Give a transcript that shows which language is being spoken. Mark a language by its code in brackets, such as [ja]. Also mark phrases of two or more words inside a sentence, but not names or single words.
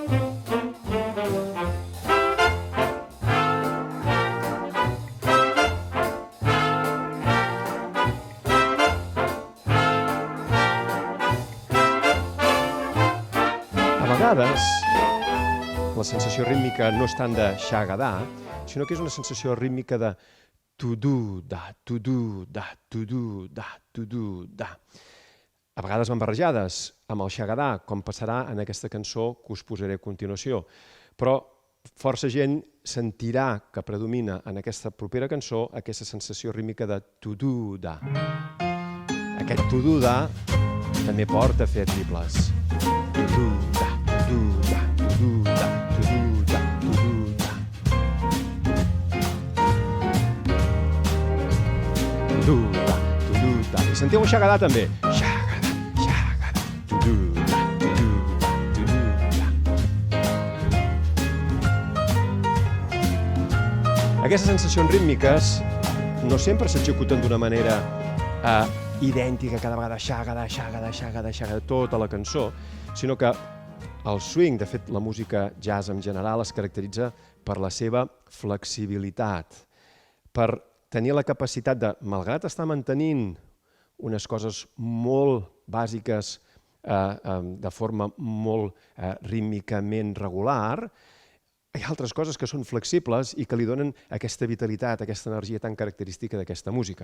[ca] A vegades, la sensació rítmica no és tant de xagadà, sinó que és una sensació rítmica de tu-du-da, tu-du-da, tu-du-da, tu-du-da. A vegades van barrejades amb el xagadà, com passarà en aquesta cançó que us posaré a continuació. Però força gent sentirà que predomina en aquesta propera cançó aquesta sensació rítmica de tu-du-da. Aquest tu-du-da també porta a fer triples. Tu-du-da, tu-du-da, tu-du-da, tu-du-da, tu-du-da. Tu-du-da, tu-du-da. I sentiu un xagadà també. Xagadà, xagadà, tu-du-da, tu-du-da, tu-du-da. Aquestes sensacions rítmiques no sempre s'executen d'una manera idèntica cada vegada, xagadà, xagadà, xagadà, xagadà, tota la cançó, sinó que el swing, de fet la música jazz en general, es caracteritza per la seva flexibilitat, per tenir la capacitat de, malgrat estar mantenint unes coses molt bàsiques de forma molt rítmicament regular, hi ha altres coses que són flexibles i que li donen aquesta vitalitat, aquesta energia tan característica d'aquesta música.